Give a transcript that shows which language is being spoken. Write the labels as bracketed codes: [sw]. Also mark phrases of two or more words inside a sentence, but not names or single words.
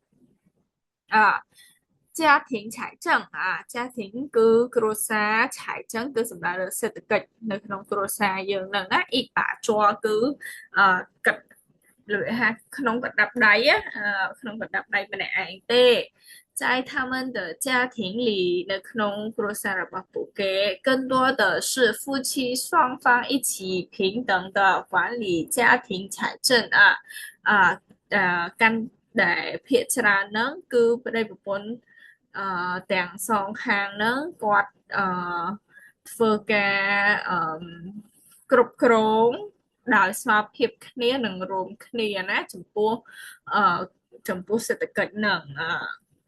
[zh] 家庭财政家庭 [km] គឺគ្រួសារ财政គឺសំដៅលើសេដ្ឋកិច្ចនៅក្នុងគ្រួសារយើងហ្នឹងណាអ៊ីបាជាប់គឺគិតលើថាក្នុងកណ្ដាប់ដៃក្នុងកណ្ដាប់ដៃម្នាក់ឯងទេ [zh] 在他们的家庭里 [km] នៅក្នុងគ្រួសាររបស់ពួកគេ [zh] 更多的是夫妻双方一起平等的管理家庭财政 [km] កាន់តែភាគច្រើនហ្នឹងគឺប្តីប្រពន្ធទាំងសងខាងហ្នឹងគាត់ធ្វើការគ្រប់គ្រងដោយស្មារតីគ្នានិងរួមគ្នាណាចំពោះសេដ្ឋកិច្ចហ្នឹង